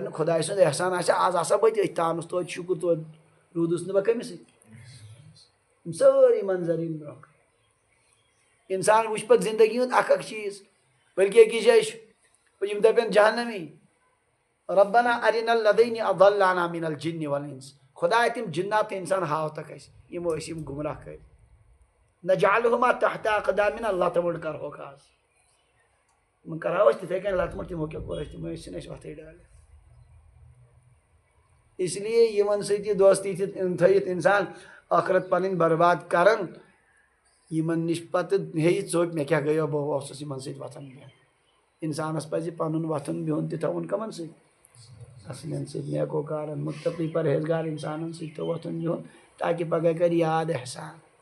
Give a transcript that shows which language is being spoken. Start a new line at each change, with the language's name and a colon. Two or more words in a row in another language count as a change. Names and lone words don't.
Kashmiri: نہٕ خۄداے سُنٛد احسان آسہِ آز آسا بہٕ تہِ أتھۍ تانس توتہِ شکر توتہِ روٗدُس نہٕ بہٕ کٔمِسٕے یِم سٲری منظر یِن برونٛہہ کَنہِ اِنسان وٕچھ پتہٕ زندگی ہُنٛد اکھ اکھ چیٖز بلکہِ أکِس جایہِ چھُ یِم دپن جہنمی
Arabic: ربنا ارنا الذین اضلانا من الجن والانس
Kashmiri: خدایا تِم جنات تہٕ انسان ہاوتکھ اَسہِ یِمو أسۍ یِم گمراہ کٔرۍ
Arabic: نجعلہما تحت اقدامنا
Kashmiri: لتہٕ مٔٹ کرہوکھ آز یِمن کرہو أسۍ تِتھے کٔنۍ لتہٕ مٔٹ تِمو کیٛاہ کوٚر اَسہِ تِمو ٲسِن اَسہِ وتھٕے ڈالہِ
Urdu: اس لیے
Kashmiri: یِمن سۭتۍ یہِ دوستی تھٲیِتھ انسان ٲخرت پنٕنۍ برباد کران یِمن نِش پتہٕ ہیٚیہِ ژوٚپ مےٚ کیٛاہ گٔیو بہٕ اوسُس یِمن سۭتۍ وۄتھان بِہن انسانس پزِ پنُن وۄتھُن بِہُن تہِ تھاوُن کمن سۭتۍ اصلٮ۪ن سۭتۍ نیکوکارن متقی پرہیزگار انسانن سۭتۍ تہِ وۄتھُن بِہُن تاکہِ پگاہ کرِ یاد احسان